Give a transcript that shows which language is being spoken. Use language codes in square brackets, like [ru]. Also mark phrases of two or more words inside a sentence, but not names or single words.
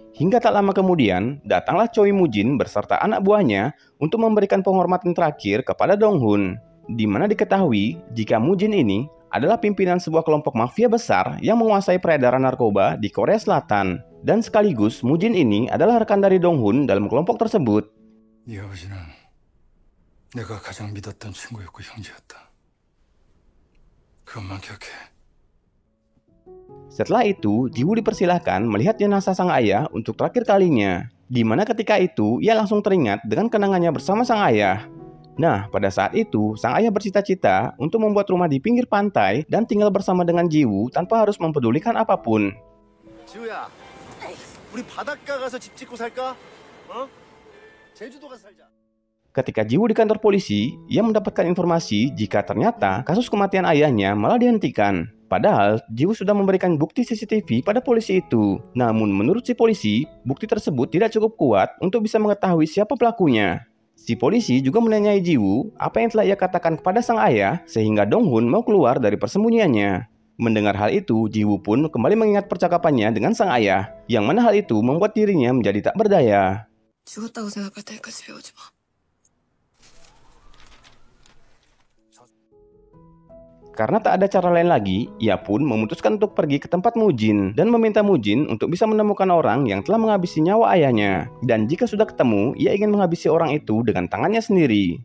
[id] Hingga tak lama kemudian, datanglah Choi Mujin beserta anak buahnya untuk memberikan penghormatan terakhir kepada Dong Hun. Di mana diketahui jika Mujin ini adalah pimpinan sebuah kelompok mafia besar yang menguasai peredaran narkoba di Korea Selatan. Dan sekaligus Mujin ini adalah rekan dari Dong Hun dalam kelompok tersebut. [ko] 네 아버지는 내가 가장 믿었던 친구였고 형제였다. 그것만 기억해. [id] Setelah itu, Ji Woo dipersilahkan melihat jenazah sang ayah untuk terakhir kalinya. Di mana ketika itu ia langsung teringat dengan kenangannya bersama sang ayah. Nah, pada saat itu, sang ayah bercita-cita untuk membuat rumah di pinggir pantai dan tinggal bersama dengan Ji Woo tanpa harus mempedulikan apapun. [ko] 지우야, 우리 바닷가 가서 집 짓고 살까? 제주도 가서 살자. [id] Ketika Ji Woo di kantor polisi, ia mendapatkan informasi jika ternyata kasus kematian ayahnya malah dihentikan. Padahal, Ji Woo sudah memberikan bukti CCTV pada polisi itu. Namun menurut si polisi, bukti tersebut tidak cukup kuat untuk bisa mengetahui siapa pelakunya. Si polisi juga menanyai Ji Woo apa yang telah ia katakan kepada sang ayah sehingga Dong Hun mau keluar dari persembunyiannya. Mendengar hal itu, Ji Woo pun kembali mengingat percakapannya dengan sang ayah, yang mana hal itu membuat dirinya menjadi tak berdaya. [ko] 죽었다고 생각할 때니까 집에 오지 마. [id] Karena tak ada cara lain lagi, ia pun memutuskan untuk pergi ke tempat Mujin dan meminta Mujin untuk bisa menemukan orang yang telah menghabisi nyawa ayahnya. Dan jika sudah ketemu, ia ingin menghabisi orang itu dengan tangannya sendiri.